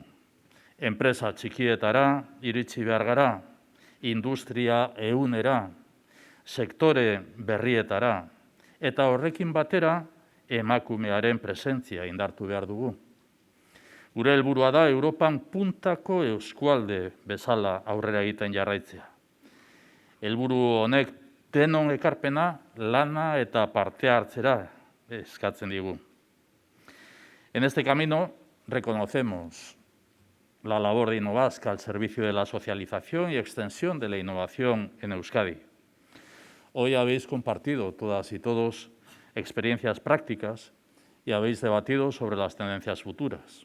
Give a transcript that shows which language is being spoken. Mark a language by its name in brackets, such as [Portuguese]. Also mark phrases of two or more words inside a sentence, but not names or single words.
[Basque] Enpresa txikietara iritsi behar gara, industria ehunera, sektore berrietara, eta horrekin batera emakumearen presentzia indartu behar dugu. Gure helburua da Europan puntako eskualde bezala aurrera egiten jarraitzea. Helburu honek denon ekarpena, lana eta parte hartzera eskatzen digu. [Spanish] En este camino reconocemos la labor de Innovask al servicio de la socialización y extensión de la innovación en Euskadi. Hoy habéis compartido todas y todos experiencias prácticas y habéis debatido sobre las tendencias futuras.